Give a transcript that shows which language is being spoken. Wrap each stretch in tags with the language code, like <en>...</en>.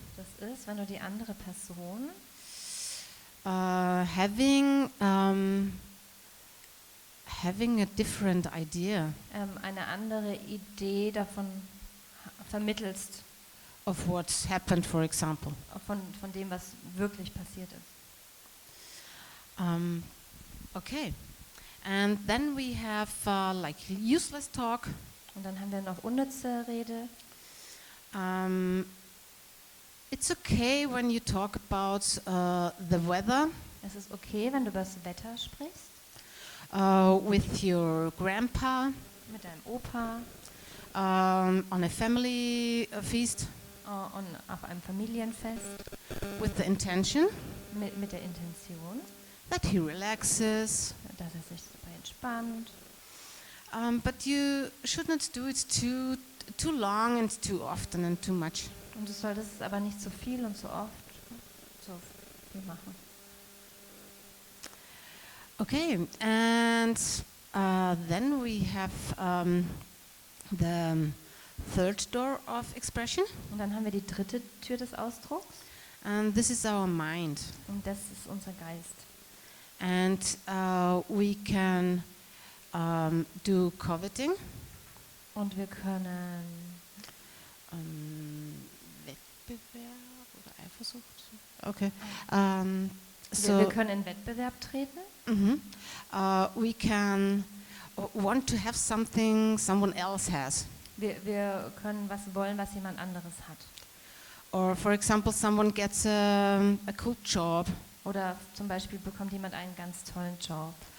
<de>Das ist, wenn du die andere Person</de> <en>having a different idea</en> <de>eine andere Idee davon vermittelst,</de> <en>of what's happened, for example.</en> <de>von dem, was wirklich passiert ist.</de> <en>Okay, and then we have like useless talk.</en> <de>Und dann haben wir noch unnütze Rede.</de> <en>It's okay when you talk about the weather</en> <de>Es ist okay, wenn du über das Wetter sprichst,</de> <en>with your grandpa</en> <de>mit deinem Opa,</de> <en>on a family feast</en> <de>und auf einem Familienfest,</de> <en>with the intention</en> <de>mit der Intention,</de> <en>that he relaxes.</en> <de>dass er sich dabei entspannt.</de> <en>But you should not do it too long and too often and too much.</en> <de>Und du solltest es aber nicht zu viel und zu oft so viel machen.</de> <en>Okay, and then we have the third door of expression,</en> <de>Und dann haben wir die dritte Tür des Ausdrucks.</de> <en>and this is our mind.</en> <de>Und das ist unser Geist.</de> <en>And we can do coveting,</en> <de>Und wir können Wettbewerb oder Eifersucht. Okay. wir können in Wettbewerb treten.</de> <en>We can want to have something someone else has.</en> <de>Wir können was wollen, was jemand anderes hat.</de> <en>Or for example, someone gets a cool job,</en> <de>Oder zum Beispiel bekommt jemand einen ganz tollen Job.</de>